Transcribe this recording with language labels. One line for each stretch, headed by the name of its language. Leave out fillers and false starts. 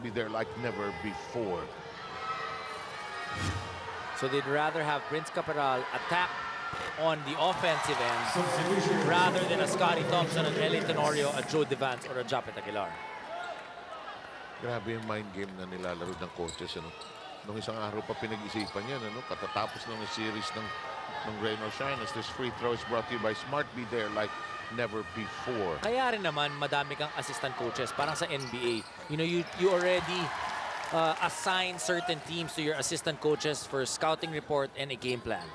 English: Be there like never before. So they'd rather have Prince Capital attack on the offensive end rather than a Scotty Thompson, an LA Tenorio, a Joe Devance, or a Japet Aguilar.
Filipino: Grabe yung mind game na nilalaro ng coaches. Ano? Nung isang araw pa pinag-isipan yan, ano? Katatapos ng series ng
English: Rain or Shine, as this free throw is brought to you by Smart. Be there like never before.
Filipino: Kaya rin naman, madami kang
English: assistant coaches.
Filipino: Parang sa
English: NBA, you know, you already assign certain teams to your assistant coaches for scouting report and a game plan.